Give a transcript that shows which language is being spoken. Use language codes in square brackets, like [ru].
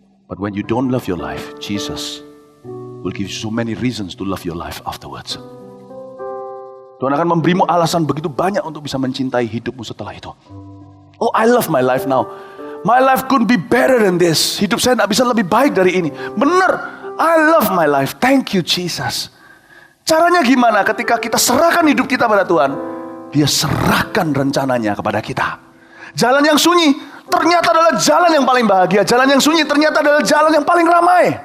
[en] But when you don't love your life, Jesus will give you so many reasons to love your life afterwards. [id] Tuhan akan memberimu alasan begitu banyak untuk bisa mencintai hidupmu setelah itu. [en] Oh, I love my life now. My life couldn't be better than this. [id] Hidup saya tidak bisa lebih baik dari ini. Benar, [en] I love my life. Thank you Jesus. [id] Caranya gimana? Ketika kita serahkan hidup kita pada Tuhan, Dia serahkan rencananya kepada kita. Jalan yang sunyi ternyata adalah jalan yang paling bahagia. Jalan yang sunyi ternyata adalah jalan yang paling ramai.